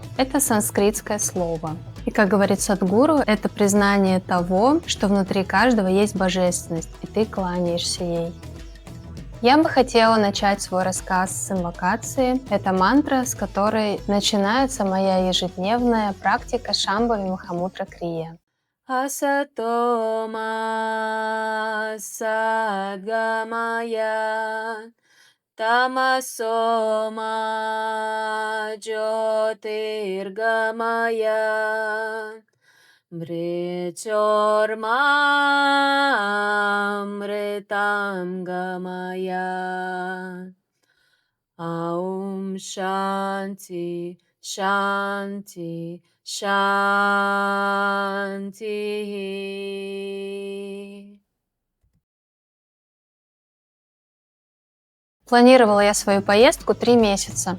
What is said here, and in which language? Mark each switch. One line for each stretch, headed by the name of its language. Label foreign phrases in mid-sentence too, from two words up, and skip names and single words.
Russian: Это санскритское слово. И, как говорит Садгуру, это признание того, что внутри каждого есть божественность, и ты кланяешься ей. Я бы хотела начать свой рассказ с инвокации. Это мантра, с которой начинается моя ежедневная практика Шамбхави Махамудра Крия.
Sanskrit: असतो मा सद्गमय तमसो मा ज्योतिर्गमय मृत्योर्मा अमृतं गमय. ॐ शान्तिः शान्तिः शान्तिः.
Russian: Планировала я свою поездку 3 месяца.